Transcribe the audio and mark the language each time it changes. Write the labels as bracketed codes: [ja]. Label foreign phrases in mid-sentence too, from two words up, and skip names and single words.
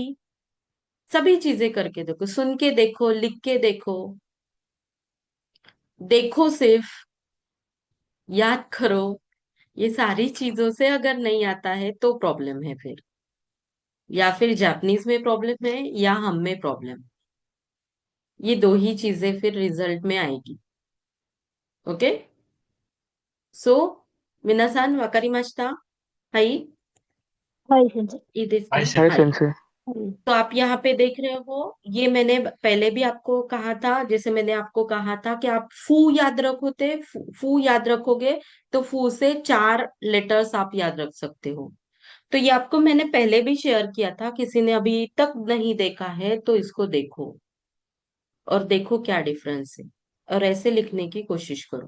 [hi] सभी चीजें करके देखो, सुन के देखो, लिख के देखो, देखो सिर्फ, याद करो। ये सारी चीजों से अगर नहीं आता है तो प्रॉब्लम है फिर, या फिर जापानीज में प्रॉब्लम है या हम में प्रॉब्लम। ये दो ही चीजें फिर रिजल्ट में आएगी। [en] okay, so [ja] 皆さんわかりました? はい、はい、先生。いいですか? はい、はい。先生。 [hi] तो आप यहाँ पे देख रहे हो, ये मैंने पहले भी आपको कहा था, जैसे मैंने आपको कहा था कि आप फू याद रखोगे, फू याद रखोगे तो फू से 4 लेटर्स आप याद रख सकते हो। तो ये आपको मैंने पहले भी शेयर किया था, किसी ने अभी तक नहीं देखा है तो इसको देखो और देखो क्या डिफरेंस है, और ऐसे लिखने की कोशिश करो।